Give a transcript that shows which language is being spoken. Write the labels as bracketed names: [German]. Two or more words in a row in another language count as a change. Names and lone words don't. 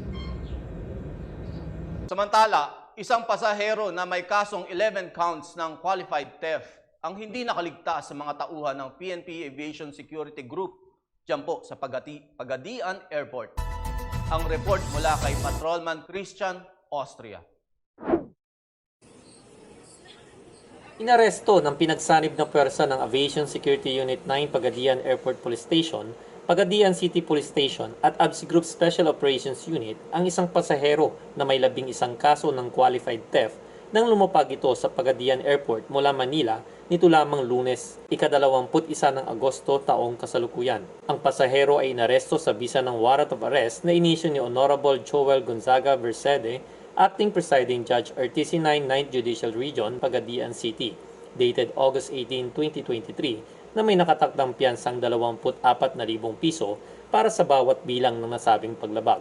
[Filipino] Samantala, isang pasahero na may kasong 11 counts ng [English] qualified theft [Filipino] ang hindi nakaligtas sa mga tauhan ng PNP Aviation Security Group dyan po sa Pagadian Airport. Ang report mula kay Patrolman Christian Austria. Inaresto ng pinagsanib na puwersa ng Aviation Security Unit 9 Pagadian Airport Police Station, Pagadian City Police Station at ABSI Group Special Operations Unit ang isang pasahero na may 11 kaso ng [English] qualified theft [Filipino] nang lumapag ito sa Pagadian Airport mula Manila nito lamang Lunes, ika-21 ng Agosto taong kasalukuyan. Ang pasahero ay inaresto sa bisa ng [English] warrant of arrest [Filipino] na inisyu ni Honorable Joel Gonzaga Versede, [English] Acting Presiding Judge [Filipino] RTC 9 9th Judicial Region, Pagadian City, [English] dated August 18, 2023, [Filipino] na may nakatakdang piyansang 24,000 piso para sa bawat bilang ng nasabing paglabag.